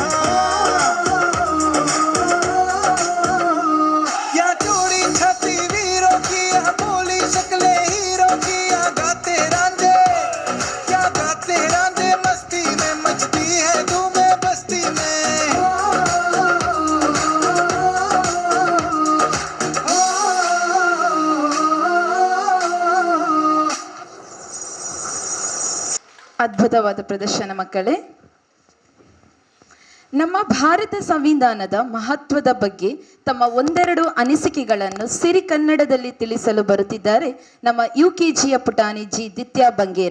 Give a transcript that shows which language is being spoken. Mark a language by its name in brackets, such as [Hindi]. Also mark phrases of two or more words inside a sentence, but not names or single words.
[Hindi] या चूड़ी छाती वीरों की या बोली शक्लें हीरों की या गाते रांझे मस्ती में मचती है धूमें बस्ती में [Kannada] ಅದ್ಭುತವಾದ ಪ್ರದರ್ಶನ ಮಕ್ಕಳೇ. ನಮ್ಮ ಭಾರತ ಸಂವಿಧಾನದ ಮಹತ್ವದ ಬಗ್ಗೆ ತಮ್ಮ ಒಂದೆರಡು ಅನಿಸಿಕೆಗಳನ್ನು ಸಿರಿ ಕನ್ನಡದಲ್ಲಿ ತಿಳಿಸಲು ಬರುತ್ತಿದ್ದಾರೆ ನಮ್ಮ UKGಯ ಪುಟಾಣಿ ಜಿ ದಿತ್ಯಾ ಬಂಗೇರ.